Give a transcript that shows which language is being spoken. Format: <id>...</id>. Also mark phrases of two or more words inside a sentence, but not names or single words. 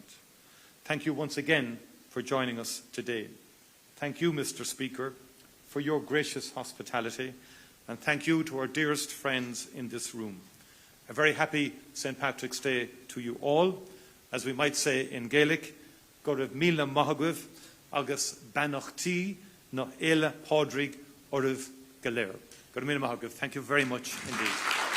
<en>Thank you once again for joining us today. Thank you, Mr. Speaker, for your gracious hospitality, and thank you to our dearest friends in this room. A very happy St. Patrick's Day to you all. As we might say in Gaelic,</en> <ga>go raibh míle maithagh agus banachtaí nó éile pádraig oribh go léir. Go raibh míle maithagh.</ga> <en>Thank you very much indeed.</en>